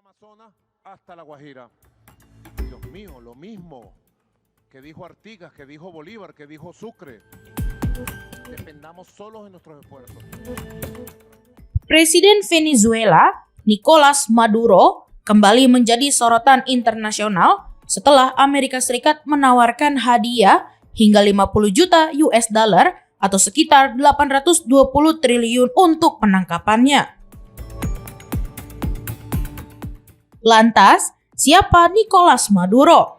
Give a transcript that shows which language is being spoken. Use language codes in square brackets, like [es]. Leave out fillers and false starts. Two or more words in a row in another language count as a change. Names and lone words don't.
[es] Amazonas hasta La Guajira. Dios mío, lo mismo que dijo Artigas, que dijo Bolívar, que dijo Sucre. Dependamos solos de nuestros esfuerzos. [id] Presiden Venezuela, Nicolas Maduro, kembali menjadi sorotan internasional setelah Amerika Serikat menawarkan hadiah hingga 50 juta US dollar atau sekitar 820 triliun untuk penangkapannya. Lantas, siapa Nicolas Maduro?